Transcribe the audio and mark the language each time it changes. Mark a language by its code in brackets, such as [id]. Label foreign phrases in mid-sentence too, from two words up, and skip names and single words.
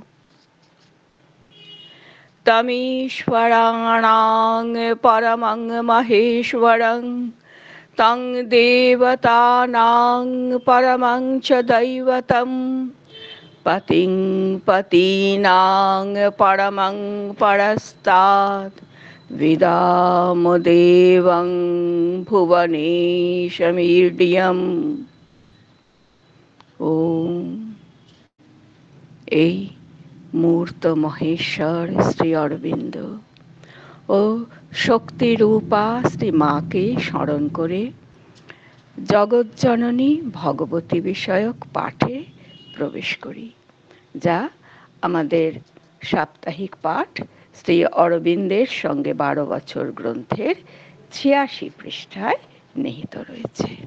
[sa] तमीश्वराणां परमं महेश्वरं तं देवतानां परमं च दैवतं पतिं पतीनां परमं परस्तात् विदामदेवं भुवनेशमीड्यम्। ओम। [bn] এই মূর্ত মহেশ্বর শ্রী অরবিন্দ ও শক্তিরূপা শ্রী মাকে স্মরণ করে জগজ্জননী ভগবতী বিষয়ক পাঠে প্রবেশ করি, যা আমাদের সাপ্তাহিক পাঠ শ্রী অরবিন্দের সঙ্গে 12 বছর গ্রন্থের 86 পৃষ্ঠায় নিহিত রয়েছে।